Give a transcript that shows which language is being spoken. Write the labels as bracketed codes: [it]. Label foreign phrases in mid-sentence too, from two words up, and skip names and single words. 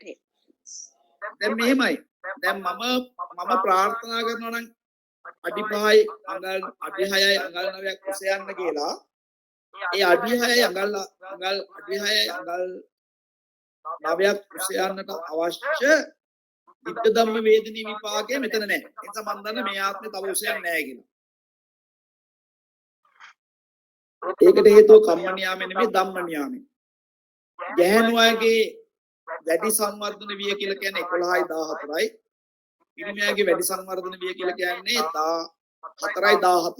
[si] දැන් මෙහෙමයි. දැන් මම ප්‍රාර්ථනා කරනවා නම් අඩි 5යි අඟල් අඩි 6යි අඟල් 9ක් උස යන්න කියලා. ඒ අඩි 6යි අඟල් අඩි 6යි අඟල් 9ක් උස යන්නට අවශ්‍ය [pi] ditta dhamma vedini [si] විපාකය මෙතන නැහැ. ඒ නිසා මම දන්න මේ ආත්මේ තව උසයක් නැහැ කියලා. ඒකට හේතුව [pi] කම්ම නියාමෙ [si] නෙමෙයි [pi] ධම්ම නියාමෙ. [si] ගැහැණු අයගේ වැඩි සංවර්ධන විය කියලා කියන්නේ 11යි 14යි. පිරිමියාගේ වැඩි සංවර්ධන විය කියලා කියන්නේ 14යි 17යි.